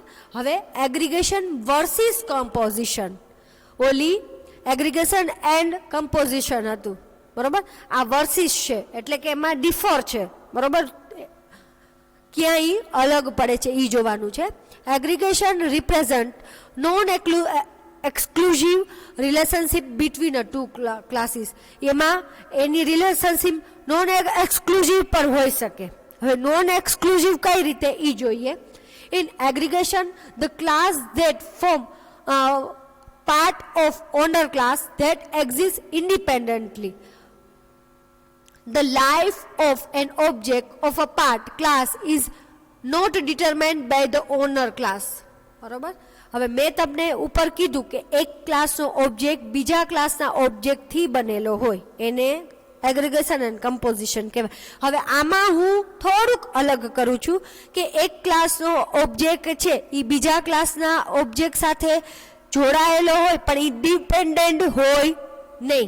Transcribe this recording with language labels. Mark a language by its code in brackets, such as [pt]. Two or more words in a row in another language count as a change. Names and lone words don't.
[en] હવે aggregation versus composition. [gu] ઓલી [en] aggregation and composition [gu] હતું. બરાબર. આ વર્સિસ છે એટલે કે એમાં ડિફર છે. બરાબર. ક્યાંય અલગ પડે છે એ જોવાનું છે. [en] aggregation represent non exclusive relationship between the two classes. [gu] એમાં એની રિલેશનશિપ [en] non exclusive [gu] પણ હોઈ શકે. [en] હવે non exclusive [gu] કઈ રીતે એ જોઈએ. [en] in aggregation the class that form part of owner class that exists independently. The life of an object of a part class is not determined by the owner class. [gu] બરોબર. હવે મેં તમને ઉપર કીધું કે એક ક્લાસનો ઓબ્જેક્ટ બીજા ક્લાસના ઓબ્જેક્ટથી બનેલો હોય એને [en] aggregation and composition [gu] કહેવાય. હવે આમાં હું થોડુંક અલગ કરું છું કે એક ક્લાસનો ઓબ્જેક્ટ છે એ બીજા ક્લાસના ઓબ્જેક્ટ સાથે જોડાયેલો હોય પણ એ ડિપેન્ડન્ટ હોય નહીં.